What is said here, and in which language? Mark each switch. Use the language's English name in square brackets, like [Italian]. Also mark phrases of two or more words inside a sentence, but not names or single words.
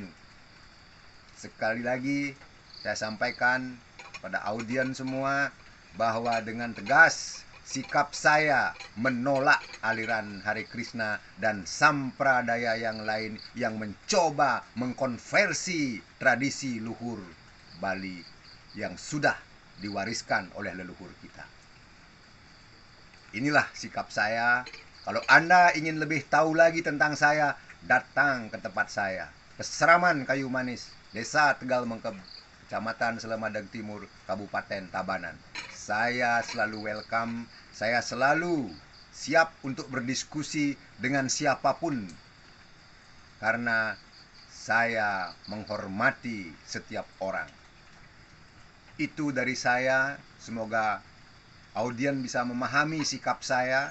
[Indonesian] Sekali lagi saya sampaikan pada audiens semua bahwa dengan tegas sikap saya menolak aliran Hare Krishna dan sampradaya yang lain yang mencoba mengkonversi tradisi luhur Bali yang sudah diwariskan oleh leluhur kita. Inilah sikap saya. Kalau Anda ingin lebih tahu lagi tentang saya, datang ke tempat saya, Keseraman Kayu Manis, Desa Tegal Mengkeb, Kecamatan Selemadeg Timur, Kabupaten Tabanan. Saya selalu welcome, saya selalu siap untuk berdiskusi dengan siapapun, karena saya menghormati setiap orang. Itu dari saya, semoga audien bisa memahami sikap saya.